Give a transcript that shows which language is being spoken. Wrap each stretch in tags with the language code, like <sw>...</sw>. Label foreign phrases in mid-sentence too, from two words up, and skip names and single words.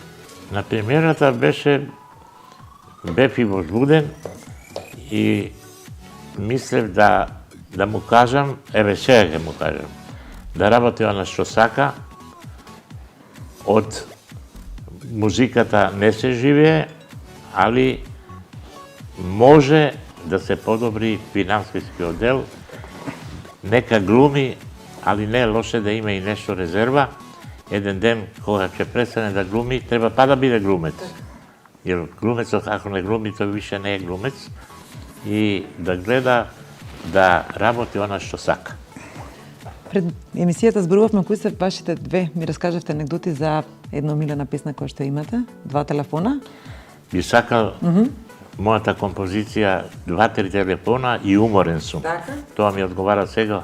<mk>На премиерата бев и возбуден и мислев да му кажам, еве сега ќе му кажам, да работи она што сака, од музиката не се живее, али може да се подобри финансиски дел, нека глуми, али не е лоше да има и нешто резерва. Еден ден, кога ќе престане да глуми, треба па да биде глумец. Јер глумецот ако не глуми, то више не је глумец. И да гледа да работи она што сака. Пред емисијата зборувавме кои се вашите две, ми раскажавте анекдоти за една омилена песна која што имате, два телефона. Би сакал мојата композиција два-три телефона и уморен сум. Така? Тоа ми одговара сега.</mk>